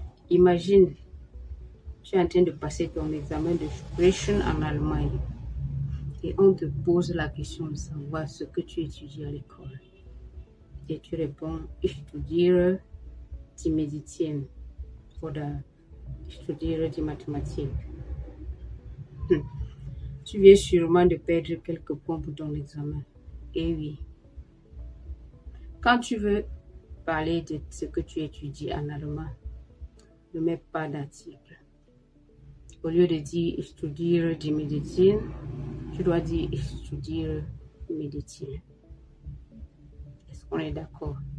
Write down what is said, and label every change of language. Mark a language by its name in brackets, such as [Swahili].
[French] Imagine, tu es en train de passer ton examen de Sprechen en Allemagne et on te pose la question de savoir ce que tu étudies à l'école. Et tu réponds, [German] ich studiere die Medizin oder ich studiere die Mathematik. [French] Tu viens sûrement de perdre quelques points pour ton examen. Et oui. Quand tu veux parler de ce que tu étudies en allemand, ne mets pas d'article. Au lieu de dire [German] ich studiere die Medizin, [French] tu dois dire [German] ich studiere Medizin. [French] Est-ce qu'on est d'accord?